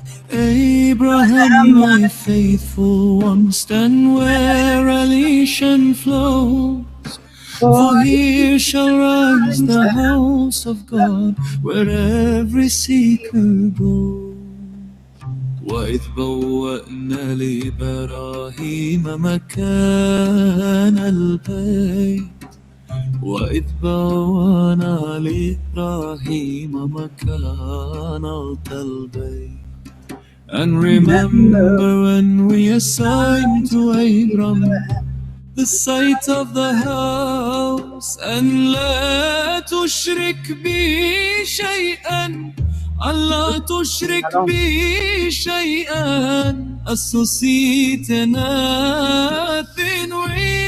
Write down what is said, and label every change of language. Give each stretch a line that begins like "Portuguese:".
English: Abraham, my faithful one, stand where Elysian flows, for here shall rise the house of God, where every seeker goes.
Arabic: وإذ بوأنا لإبراهيم مكان البيت وإذ بوأنا لإبراهيم مكان البيت.
English: And remember when we assigned to Abram the site of the house, and
Arabic: لا تشرك بي شيئا,
English: Allah
Arabic: تشرك بي شيئا,
English: associate nothing with.